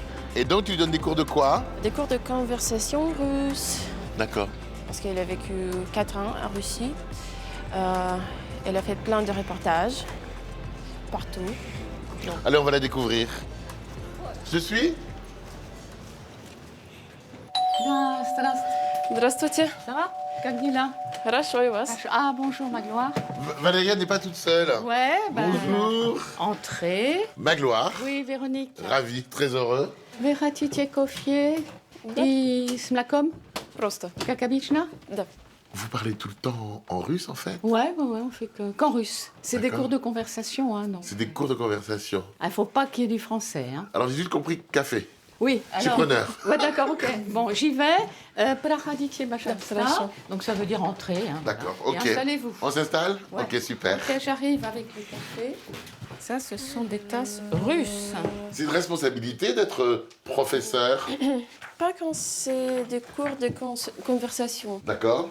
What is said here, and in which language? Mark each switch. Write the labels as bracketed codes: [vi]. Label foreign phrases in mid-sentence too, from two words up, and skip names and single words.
[fr] Et donc tu lui donnes des cours de quoi? Des cours de conversation russe, D'accord. parce qu'elle a vécu 4 ans en Russie. Elle a fait plein de reportages, partout. Allez, on va la découvrir. Je suis? [ru] Да, здравствуйте. Здравствуйте. Ça va? Как дела? Хорошо, и вас? [fr] Ah, bonjour, Magloire. Valéria n'est pas toute seule. Ouais, ben... Bonjour. Entrez. Magloire. Oui, Véronique. Ravi, très heureux. [ru] Вы хотите кофе и с млеком? Просто. Как обычно? Да. [fr] Vous parlez tout le temps en russe, en fait? Ouais, on fait qu'en russe. C'est des D'accord. cours de conversation, hein, non. C'est des cours de conversation. Il faut pas qu'il y ait du français, hein. Alors, j'ai juste compris café. Oui, Je suis preneur. Ouais, d'accord, ok. Bon, j'y vais. [ru] Проходите, пожалуйста. Хорошо. [fr] Donc ça veut dire entrer, hein. D'accord, voilà. ok. Et installez-vous. On s'installe? Ouais. Ok, super. Ok, j'arrive avec le café. Ça, ce sont des tasses russes. C'est une responsabilité d'être professeur. Pas quand c'est des cours de conversation. D'accord.